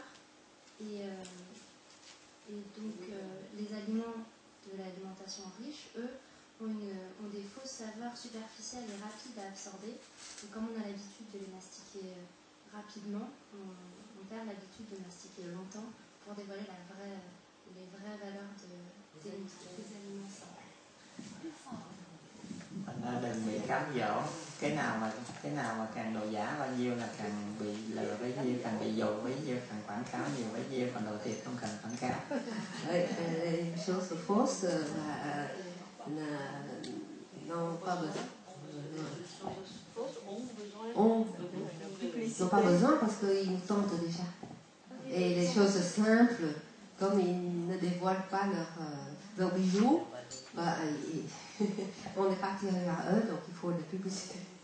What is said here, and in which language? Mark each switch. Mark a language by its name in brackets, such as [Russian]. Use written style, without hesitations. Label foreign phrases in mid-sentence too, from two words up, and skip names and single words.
[French] Et donc les aliments de l'alimentation riche, eux, ont des fausses saveurs superficielles et rapides à absorber. Et comme on a l'habitude de les mastiquer rapidement, on perd l'habitude de mastiquer longtemps pour dévoiler les vraies valeurs des aliments simples. [Vietnamese] Thành ra đừng bị cám dỗ. Cái nào mà càng đồ giả bao nhiêu là càng bị lừa bấy nhiêu, càng bị dụ bấy nhiêu, càng quảng cáo nhiều bấy nhiêu, còn đồ thiệt không cần quảng cáo. [French] Les choses fausses n'ont pas besoin. N'ont pas besoin parce qu'ils nous tentent déjà. Et les choses simples, comme ils ne dévoilent pas leurs bijoux, on est parti à eux, donc il faut les publicité.